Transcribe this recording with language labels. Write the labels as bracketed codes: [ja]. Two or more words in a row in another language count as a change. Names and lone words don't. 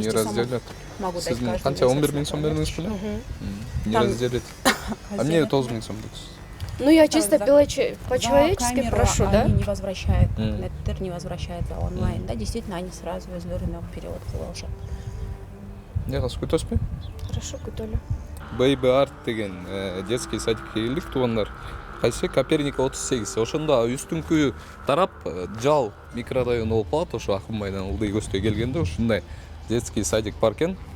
[ru] Не сомов разделят. могу дать [ky] Сиздин [ru] каждый [ky] канча [ru] месяц. [ky] 11 миң сом бердиңиз беле? [ru] Не Там- разделет. А мне [ky] 9 миң сом бердиңиз. [ru] ну я чисто за- по-человечески камеру прошу, да? они не возвращают, Мгм. неттер не возвращается онлайн, да, действительно, они сразу [ky] өзлөрүнө перевод кылып алышат. Не кылсыз күтөсүзбү? Хорошо, күтөлү. Baby Art деген [ru] детский садикке [ky] келдик туугандар. Кайсы Коперника 38. Ошондо үстүңкү тарап жал микрорайон болуп калат, ошо Акынбайдан ылдый көздөй келгенде ушундай [ru] детский садик [ky] бар экен.